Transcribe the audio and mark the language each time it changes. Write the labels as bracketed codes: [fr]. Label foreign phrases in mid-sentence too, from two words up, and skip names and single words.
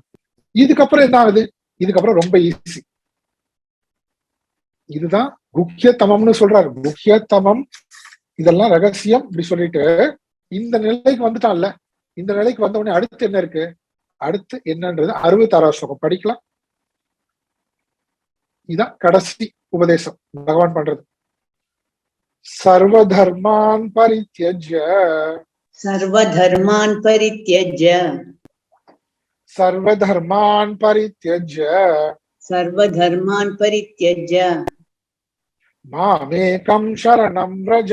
[ta] இதுக்கப்புறம் என்ன ஆகுது? இதுக்கப்புறம் ரொம்ப ஈஸி. இதுதான் குஹ்யதமம்னு சொல்றாரு. குஹ்யதமம் இதெல்லாம் ரகசியம் இப்படி சொல்லிட்டு இந்த நிலைக்கு வந்துட்டான்ல, இந்த நிலைக்கு வந்த உடனே அடுத்து என்ன இருக்கு? அடுத்து என்னன்றது 66 ஸ்லோகம் படிக்கலாம். இதான் கடைசி உபதேசம் பகவான் பண்றது. [sa] सर्वधर्मान् परित्यज्य सर्वधर्मान् परित्यज्य सर्वधर्मान् परित्यज्य सर्वधर्मान् परित्यज्य मामेकं शरणं व्रज